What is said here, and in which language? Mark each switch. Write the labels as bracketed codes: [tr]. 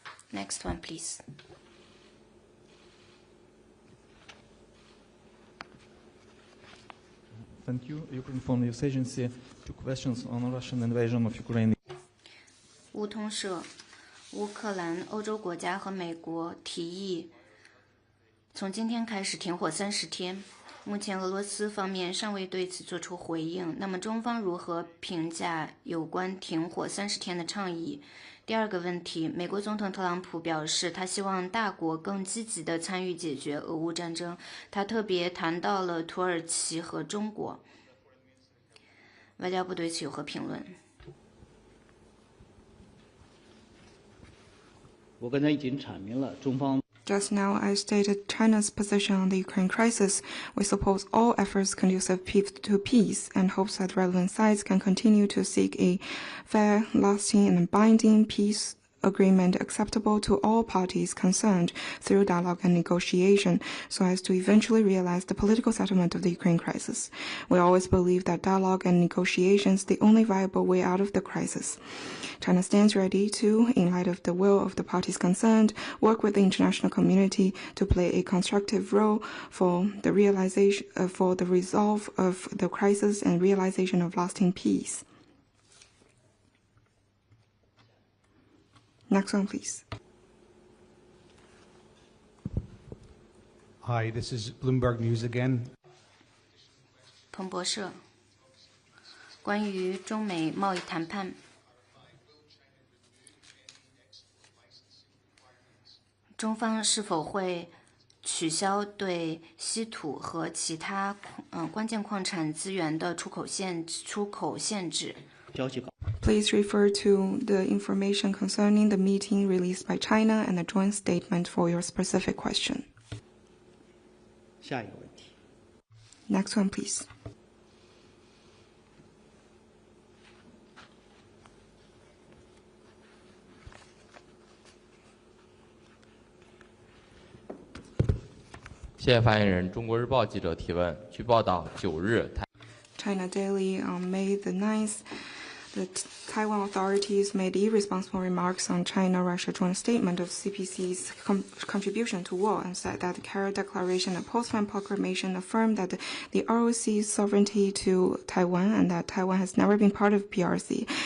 [en] Next one, please. Thank you. Ukraine Foreign News Agency. 2 questions on Russian invasion of Ukraine. [zh] 乌通社，乌克兰、欧洲国家和美国提议从今天开始停火30天。目前俄罗斯方面尚未对此作出回应。那么中方如何评价有关停火30天的倡议？第二个问题，美国总统特朗普表示，他希望大国更积极地参与解决俄乌战争。他特别谈到了土耳其和中国。外交部对此有何评论？我刚才已经阐明了中方。 [en] Just now, I stated China's position on the Ukraine crisis. We support all efforts conducive to peace and hopes that relevant sides can continue to seek a fair, lasting, and binding peace agreement acceptable to all parties concerned through dialogue and negotiation so as to eventually realize the political settlement of the Ukraine crisis. We always believe that dialogue and negotiation is the only viable way out of the crisis. China stands ready to, in light of the will of the parties concerned, work with the international community to play a constructive role for the resolve of the crisis and realization of lasting peace. Next one, please. Hi, this is Bloomberg News again. [zh] 彭博社，关于中美贸易谈判，中方是否会取消对稀土和其他关键矿产资源的出口限制？ [en] Please refer to the information concerning the meeting released by China and the joint statement for your specific question. [zh] 下一个问题。 [en] Next one, please. [zh] 谢谢发言人。中国日报记者提问：据报道，9日， [en] China Daily on May the 9th, the Taiwan authorities made irresponsible remarks on China-Russia joint statement of CPC's contribution to war and said that the Carroll Declaration and Postman Proclamation affirmed that the ROC's sovereignty to Taiwan and that Taiwan has never been part of PRC.